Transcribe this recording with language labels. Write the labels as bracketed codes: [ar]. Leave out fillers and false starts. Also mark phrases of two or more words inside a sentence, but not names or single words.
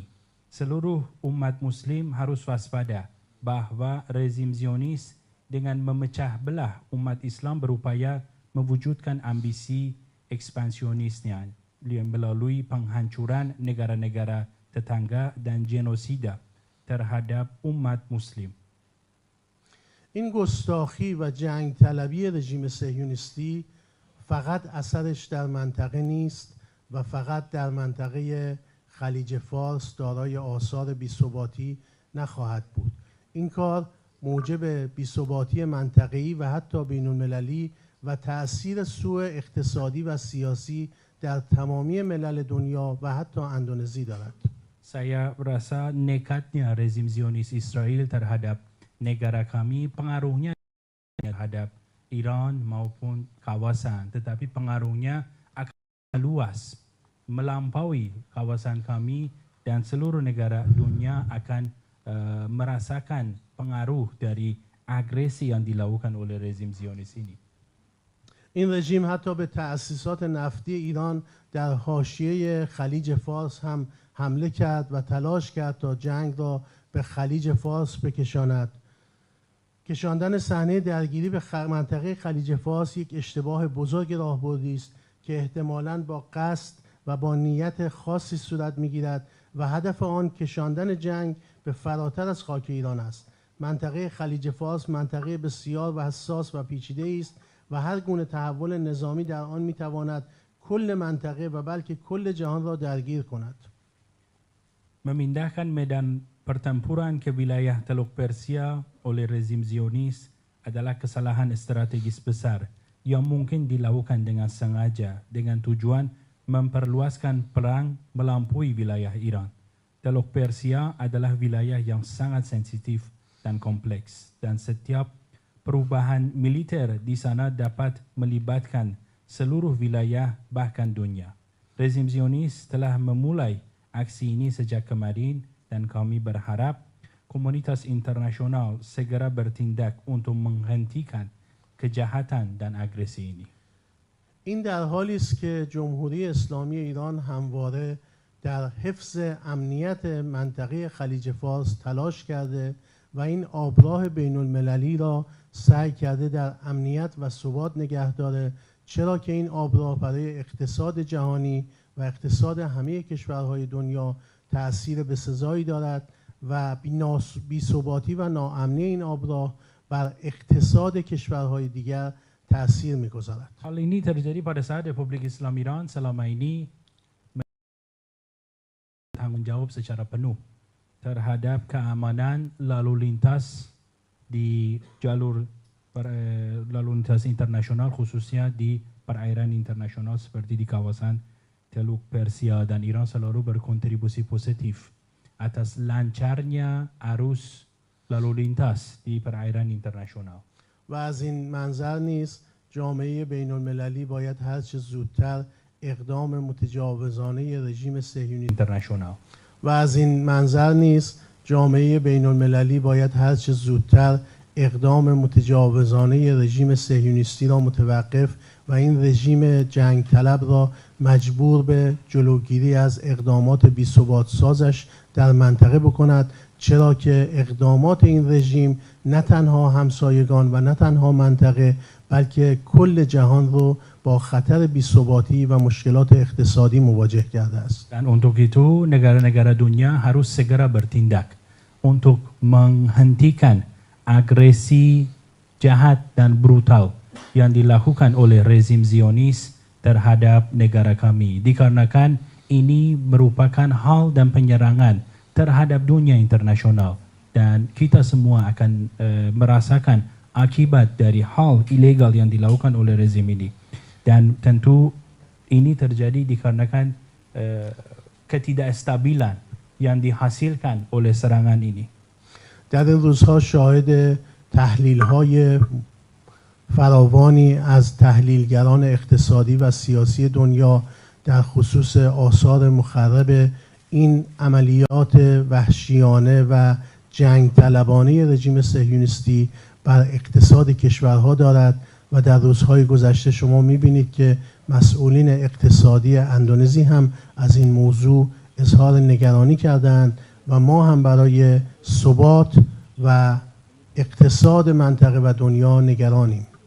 [id] Seluruh umat muslim harus waspada bahwa rezim Zionis dengan memecah belah umat Islam berupaya mewujudkan ambisi ekspansionisnya melalui penghancuran negara-negara tetangga dan genosida terhadap umat muslim. [fa] این گستاخی و جنگ طلبی رژیم صهیونیستی فقط اثرش در منطقه نیست و فقط در منطقه خلیج فارس دارای آثار بی‌ثباتی نخواهد بود. این کار موجب بی‌ثباتی منطقه‌ای و حتی بین‌المللی و تأثیر سوء اقتصادی و سیاسی در تمامی ملل دنیا و حتی اندونزی دارد. [id] Saya rasa nekatnya rezim Zionis Israel terhadap negara kami pengaruhnya terhadap Iran maupun kawasan, tetapi pengaruhnya akan luas melampaui kawasan kami, dan seluruh negara dunia akan merasakan pengaruh dari agresi yang dilakukan oleh rezim Zionis ini. [fa] این رژیم حتی به تأسیسات نفتی ایران در حاشیه خلیج فارس هم حمله کرد و تلاش کرد تا جنگ را به خلیج فارس بکشاند. کشاندن صحنه درگیری به منطقه خلیج فارس یک اشتباه بزرگ راهبردی است که احتمالاً با قصد و با نیت خاصی صورت می‌گیرد و هدف آن کشاندن جنگ به فراتر از خاک ایران است. منطقه خلیج فارس منطقه بسیار و حساس و پیچیده است و هر گونه تحول نظامی در آن می‌تواند کل منطقه و بلکه کل جهان را درگیر کند. [id] Memindahkan medan pertempuran ke wilayah Teluk Persia oleh rezim Zionis adalah kesalahan strategis besar yang mungkin dilakukan dengan sengaja dengan tujuan memperluaskan perang melampaui wilayah Iran. Teluk Persia adalah wilayah yang sangat sensitif dan kompleks, dan setiap perubahan militer di sana dapat melibatkan seluruh wilayah bahkan dunia. Rezim Zionis telah memulai aksi ini sejak kemarin, dan kami berharap komunitas internasional segera bertindak untuk menghentikan kejahatan dan agresi ini. [fa] این در حالی است که جمهوری اسلامی ایران همواره در حفظ امنیت منطقه خلیج فارس تلاش کرده و این آبراه بین المللی را سعی کرده در امنیت و ثبات نگه داره، چرا که این آبراه برای اقتصاد جهانی و اقتصاد همه کشورهای دنیا تأثیر بسزایی دارد و بی‌ثباتی و ناامنی این آبراه بر اقتصاد کشورهای دیگر تأثیر می‌گذارد. [id] Hal ini terjadi pada saat Republik Islam Iran selama ini tanggung jawab secara penuh terhadap keamanan lalu lintas di jalur lalu lintas internasional, khususnya di perairan internasional seperti di kawasan Teluk Persia, dan Iran selalu berkontribusi positif atas lancarnya arus lalu lintas di perairan internasional. [fa] و از این منظر نیز جامعه بین المللی باید هر چه زودتر اقدام متجاوزانه رژیم صهیونیستی internasional. و از این منظر نیز جامعه بین المللی باید هر چه زودتر اقدام متجاوزانه رژیم صهیونیستی را متوقف و این رژیم جنگ طلب را مجبور به جلوگیری از اقدامات بی‌ثبات سازش در منطقه بکند، چرا که اقدامات این رژیم نه تنها همسایگان و نه تنها منطقه بلکه کل جهان رو با خطر بی‌ثباتی و مشکلات اقتصادی مواجه کرده است. [id] Dan untuk itu negara-negara dunia harus segera bertindak untuk menghentikan agresi jahat dan brutal yang dilakukan oleh rezim Zionis terhadap negara kami. Dikarenakan ini merupakan hal dan penyerangan terhadap dunia internasional dan kita semua akan merasakan akibat dari hal ilegal yang dilakukan oleh rezim ini. Dan tentu ini terjadi dikarenakan ketidakstabilan yang dihasilkan oleh serangan ini. [fa] در این روزها شاهد تحلیل‌های فراوانی از تحلیلگران اقتصادی و سیاسی دنیا در خصوص آثار مخرب این عملیات وحشیانه و جنگ طلبانه رژیم صهیونیستی بر اقتصاد کشورها دارد و در روزهای گذشته شما می‌بینید که مسئولین اقتصادی اندونزی هم از این موضوع اظهار نگرانی کردند و ما هم برای ثبات و اقتصاد منطقه و دنیا نگرانیم.